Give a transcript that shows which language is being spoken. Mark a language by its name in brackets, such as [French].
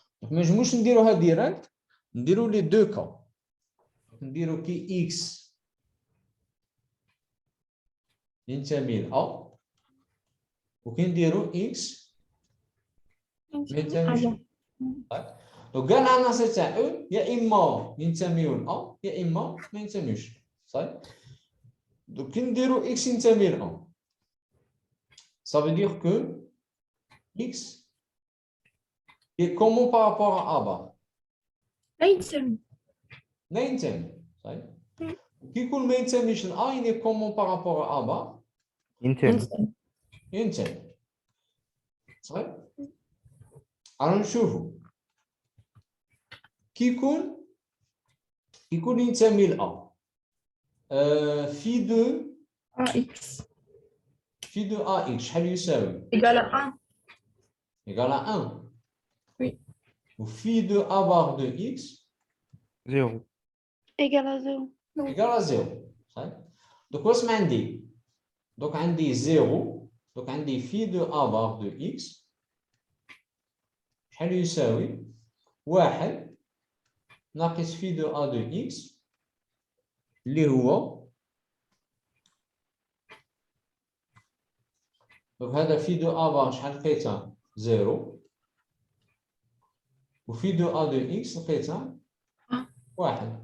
[French] Mais je ne vais pas direct, je vais les deux cas. Je vais dire que [Arabic] X ينتمي ل A وكنديروا X ما ينتميش ل A. Donc, قال العناصر تاع E يا إما ينتميوا ل A يا إما ما ينتميوش. صحيح؟ [French] Donc, [Arabic] كنديروا X ينتمي ل A. [French] Ça veut dire que X est comment par rapport à A bar? [Arabic] لا ينتمي. لا ينتمي. صحيح؟ كي يكون ما ينتميش ل A [French] il est comment par rapport à A bar? [Arabic] ينتمي. ينتمي. صحيح؟ alors نشوفوا كي يكون ينتمي ل A phi de AX phi de AX شحال يساوي؟ [French] égale à 1. égal à 1. Oui. ou phi de A bar de X 0. Égale à 0. égal à 0. [Arabic] صحيح؟ donc واش ما عندي؟ donc عندي 0 donc عندي phi de A bar de X شحال يساوي؟ 1 ناقص phi de A de X اللي هو [French] donc هذا [Arabic] phi de A bar شحال لقيتها؟ 0 و phi de A de X لقيتها 1.